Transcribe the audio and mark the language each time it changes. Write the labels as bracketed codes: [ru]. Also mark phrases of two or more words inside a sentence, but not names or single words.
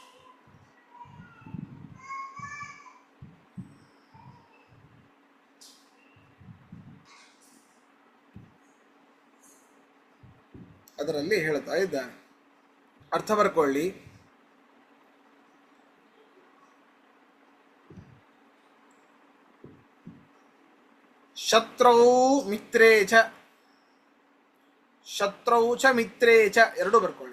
[kn] ಅದರಲ್ಲಿ ಹೇಳ್ತಾ ಇದ್ದಾನೆ, ಅರ್ಥ ಬರ್ಕೊಳ್ಳಿ. [sa] ಶತ್ರೌ ಮಿತ್ರೇ ಚ, ಶತ್ರೌ ಚ ಮಿತ್ರೇ ಚ [kn] ಎರಡು ಬರ್ಕೊಳ್ಳಿ.